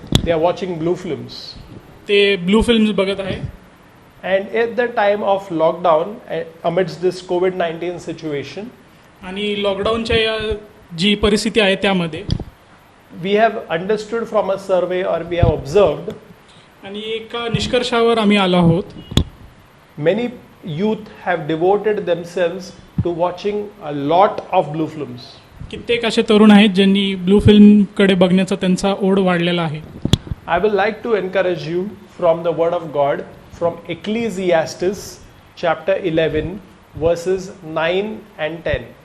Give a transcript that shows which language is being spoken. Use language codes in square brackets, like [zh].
[en] They are watching blue films. [mr] ते blue films बघत आहे. [en] And at the time of lockdown, amidst this COVID-19 situation, [mr] आणि लॉकडाऊनच्या या जी परिस्थिती आहे त्यामध्ये [en] we have understood from a survey or we have observed, [mr] आणि एका निष्कर्षावर आम्ही आलो आहोत, [en] many youth have devoted themselves to watching a lot of blue films. [mr] कित्येक असे तरुण आहेत ज्यांनी ब्लू फिल्मकडे बघण्याचा त्यांचा ओढ वाढलेला आहे. [en] I will like to encourage you from the word of God from Ecclesiastes chapter 11 verses 9 and 10.